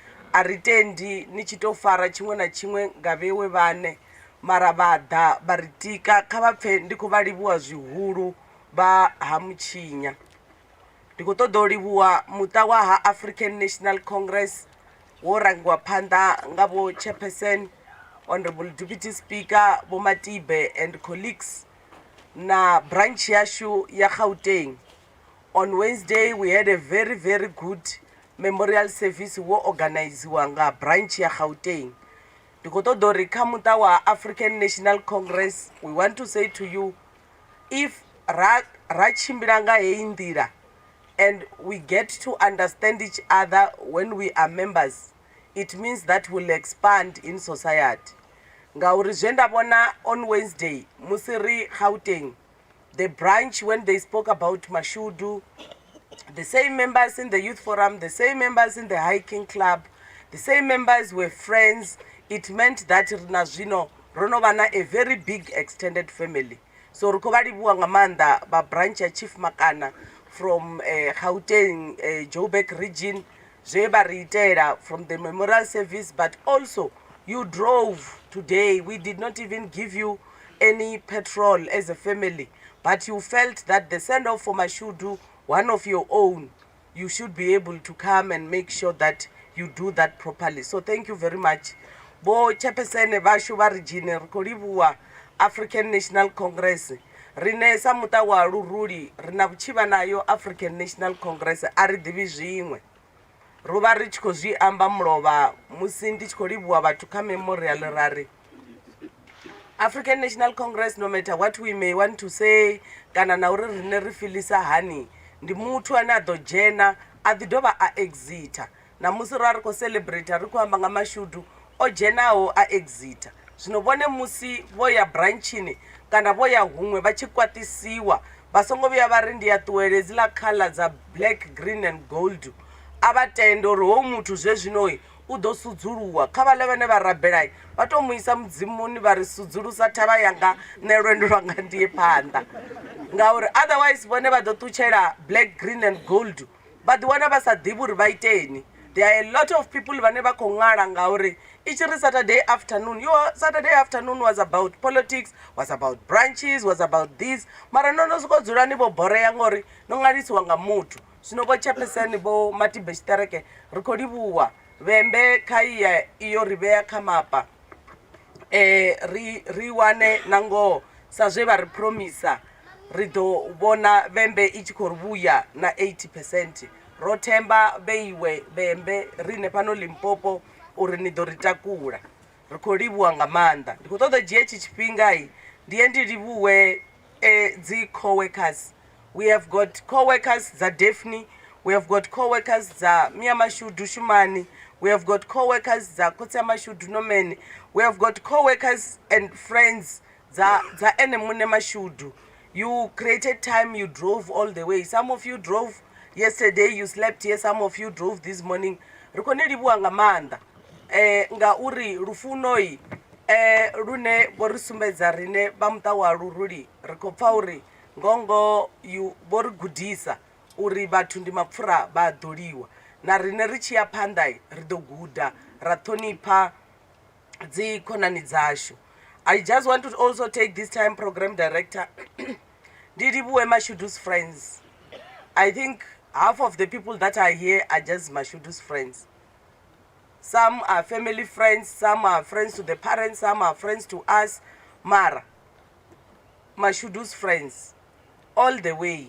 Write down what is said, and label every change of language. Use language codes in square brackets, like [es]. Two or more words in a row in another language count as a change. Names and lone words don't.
[ve] aritendi ni tshi to fara tshiṅwe na tshiṅwe nga vhewe vhane mara vha ḓa vha ri tika kha vha pfhe ndi khou vha livhuwa zwihulu vha ha Mutshinya. Ndi khou ṱoḓa u livhuwa muṱa wa ha African National Congress wo rangiwa phanḓa nga vho [en] chairperson Honorable Deputy Speaker [ve] Vho Matibe [en] and colleagues [ve] na branch yashu ya Gauteng. [en] On Wednesday we had a very good memorial service [ve] wo organiziwa nga branch ya Gauteng. Ndi khou ṱoḓa uri kha muṱa wa African National Congress [en] we want to say to you, if [ve] ra tshimbila nga heyi nḓila [en] and we get to understand each other when we are members, it means that we'll expand in society. [ve] Ngauri zwe nda vhona [en] on Wednesday [ve] musi ri Gauteng, [en] the branch, when they spoke about Mashudu, the same members in the youth forum, the same members in the hiking club, the same members were friends. It meant that [ve] rina zwino rono vana [en] a very big extended family. [ve] So ri khou vha livhuwa nga maanḓa ba branch ya Chief Makana from Gauteng, Joburg region, zwe vha ri itela [en] from the memorial service, but also you drove today. We did not even give you any petrol as a family, but you felt that the send off for Mashudu, one of your own, you should be able to come and make sure that you do that properly. So thank you very much. [ve] Bo chairperson vashu va region ri khou livhuwa African National Congress. Rine sa muṱa wa Luruli rina vhutshivha nayo African National Congress a ri ḓivhi zwiṅwe. Ro vha ri tshi khou zwi amba mulovha musi ndi tshi khou livhuwa vhathu kha memorial rari African National Congress, [en] no matter what we may want to say, [ve] kana na uri rine ri filisa hani, ndi muthu ane a ḓo dzhena a ḓi dovha a exita. Na musi ra ri khou celebrate ri khou amba nga Mashudu o dzhenaho a exita. Zwino vhone musi vho ya branchini kana vho ya huṅwe vha tshi kwatisiwa vha songo vhuya vha ri ndi ya ṱuwele dziḽa colour dza [en] black, green and gold, [ve] a vha tende uri hoyu muthu zwezwinoi u ḓo sudzuluwa. Kha vhaḽe vhane vha rabela vha tou mu isa mudzimuni vha ri sudzulusa thavha yanga nṋe lwendo lwanga ndiye phanḓa, ngauri otherwise vhone vha ḓo ṱutshela [en] black, green and gold [ve] vha ḓiwana vha sa ḓivhi uri vha iteni. [en] There are a lot of people [ve] vhane vha khou ṅala ngauri i tshi ri [en] Saturday afternoon, your Saturday afternoon was about politics, was about branches, was about this, [ve] mara no sokou dzula ni vho boreya ngori no ṅalisiwa nga muthu. Zwino vho chairperson Vho Matibe Tshiṱereke ri khou livhuwa vhembe kha iyo ri vhea kha mapa, ri wane na ngoho sa zwe vha ri promisa ri ḓo vhona vhembe i tshi khou ri vhuya na 80%. Ro themba vheiwe vhembe rine fhano Limpopo uri ni ḓo ri takula. Ri khou livhuwa nga maanḓa. Ndi khou ṱoḓa dzhia etshi tshifhingai ndiye ndi livhuwe dzi co-workers. [en] We have got co-workers za Daphne, we have got co-workers za Mia Mashudu Shumani, we have got co-workers za Kotsi Mashudu Nomeni, we have got co-workers and friends za ene mune Mashudu. You created time, you drove all the way. Some of you drove yesterday, you slept here, some of you drove this morning. [ve] Ri khou ni livhuwa nga maanḓa ngauri lufunoi lune vho ri sumbedza rine vha muṱa wa Luruli ri khou pfha uri ngongo vho ri gudisa uri vhathu ndi mapfura vha ḓoliwa, na rine ri tshi ya phanḓa ri ḓo guda ra ṱhonipha dzi khonani dzashu. [en] I just want to also take this time, program director, [ve] ndi livhuwe [en] Mashudu's friends. I think half of the people that are here are just Mashudu's friends. Some are family friends, some are friends to the parents, some are friends to us. Mara, Mashudu's friends, all the way.